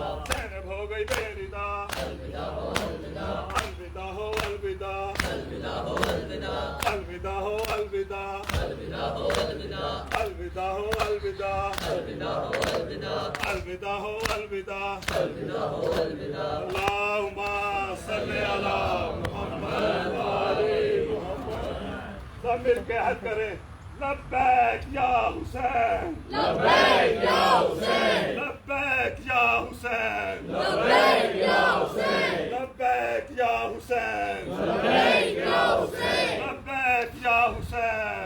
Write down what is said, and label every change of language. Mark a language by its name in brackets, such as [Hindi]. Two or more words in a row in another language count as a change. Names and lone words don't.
[Urdu] زینب ہو گئی بے ردا الوداع ہو الوداع الوداع ہو الوداع الوداع ہو الوداع الوداع ہو الوداع الوداع ہو الوداع الوداع ہو الوداع الوداع ہو الوداع الوداع ہو الوداع الوداع ہو الوداع [Arabic] اللهم صل على محمد و آل محمد [Urdu] سب مل کے حج کریں [Arabic] لبيك يا حسين لبيك يا حسين لبيك يا حسين لبيك يا حسين لبيك يا حسين لبيك يا حسين لبيك يا حسين